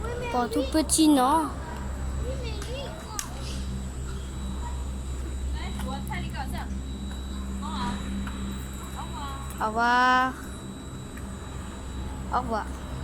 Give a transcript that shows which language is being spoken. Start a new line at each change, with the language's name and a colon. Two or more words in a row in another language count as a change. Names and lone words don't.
French: Pas tout petit, non?
Chinese: 来，我菜里搞笑。好啊，好啊。
French: Au revoir. Au revoir.